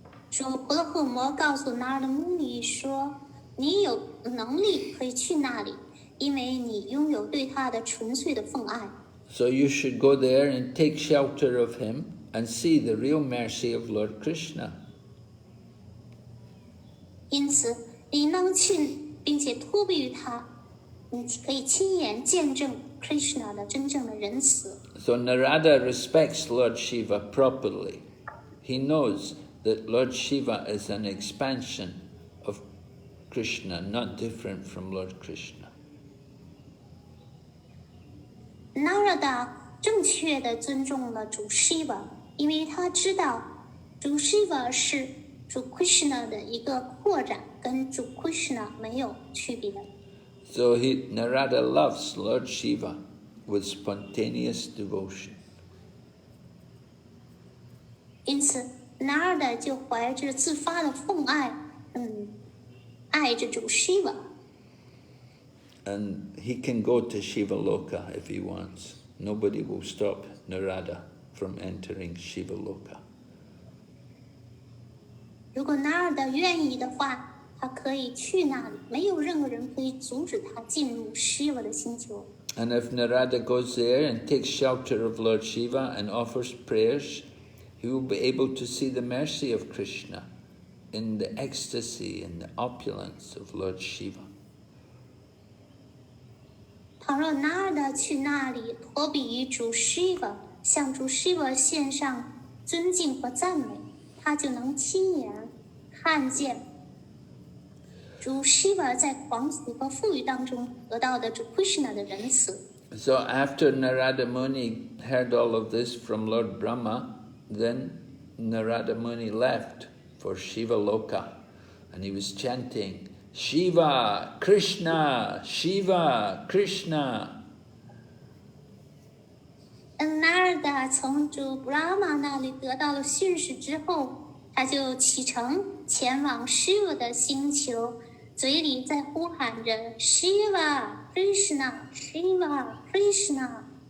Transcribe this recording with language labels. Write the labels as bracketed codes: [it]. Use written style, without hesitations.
[zh] 说婆罗护摩告诉拿尔的穆尼说，你有能力可以去那里，因为你拥有对他的纯粹的奉爱。 [en] So you should go there and take shelter of him and see the real mercy of Lord Krishna. [zh] 因此，你应当去，并且托庇于他，你可以亲眼见证 Krishna 的真正的仁慈。 [en] So Narada respects Lord Shiva properly. He knows that Lord Shiva is an expansion of Krishna, not different from Lord Krishna. [zh] Narada 正确的尊重了主 Shiva， 因为他知道主 Shiva 是主 Krishna 的一个扩展，跟主 Krishna 没有区别。 [en] So Narada loves Lord Shiva with spontaneous devotion. [zh] 因此 Narada 就怀着自发的奉爱，爱着主 Shiva。 [en] And he can go to Shiva Loka if he wants. Nobody will stop Narada from entering Shiva Loka. [zh] 如果 Narada 愿意的话，他可以去那里，没有任何人可以阻止他进入 Shiva 的星球。 [en] And if Narada goes there and takes shelter of Lord Shiva and offers prayers, he will be able to see the mercy of Krishna in the ecstasy and the opulence of Lord Shiva. [zh] 倘若 Narada 去那里托比于主 Shiva， 向主 Shiva 献上尊敬和赞美，他就能亲眼看见主 Shiva 在狂喜和富裕当中得到的主 Krishna 的仁慈。 [en] So after Narada Muni heard all of this from Lord Brahma, then Narada Muni left for Shiva Loka, and he was chanting, Shiva, Krishna, Shiva, Krishna. [zh] Narada 从主 Brahma 那里得到了讯息之后，他就启程前往 Shiva 的星球，嘴里在呼喊着 Shiva, Krishna, Shiva, Krishna.